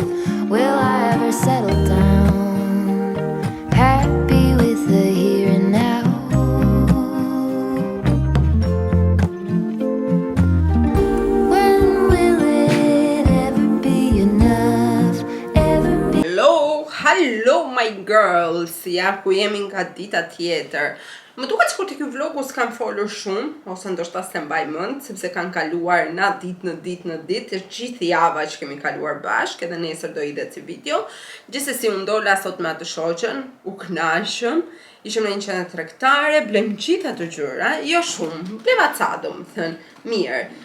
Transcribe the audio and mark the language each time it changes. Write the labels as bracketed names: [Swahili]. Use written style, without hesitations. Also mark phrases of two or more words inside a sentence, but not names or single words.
[English] Will I ever settle down, happy with the here and now? Hello my girls, [Albanian] ja ku jemi nga dita tjetër. Më duket sikur te ky vlogu s'kam folur shumë, ose ndoshta s'e mbaj mend, sepse kanë kaluar na ditë, është gjithë java që kemi kaluar bashkë, edhe nesër do idhet si video. Gjithsesi unë dola sot me atë shoqën, u kënaqëm, ishim në një qendër tregtare, blem gjithë ato gjëra, jo shumë, bleva ca domethënë, mirë.